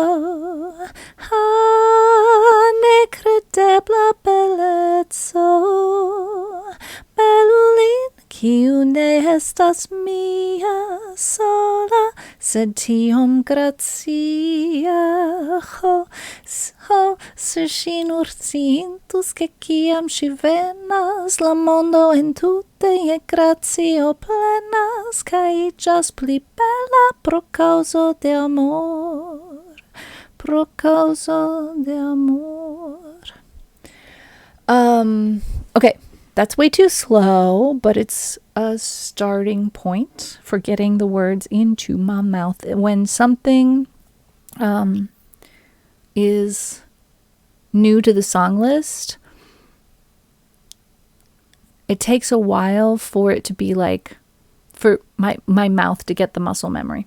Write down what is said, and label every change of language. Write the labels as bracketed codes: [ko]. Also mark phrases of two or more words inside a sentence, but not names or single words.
[eo] Ah, nekredebla beleco, belulin, kiu ne estas mia, sola, sed tiom gracia. Se ŝi nur sciintus, ke kiam ŝi venas, la mondo entute je gratio plenas, kaj iĝas pli bela pro kaŭzo de amor. Pro causa de amor. [en] Okay, that's way too slow, but it's a starting point for getting the words into my mouth. When something is new to the song list, it takes a while for it to be like, for my mouth to get the muscle memory.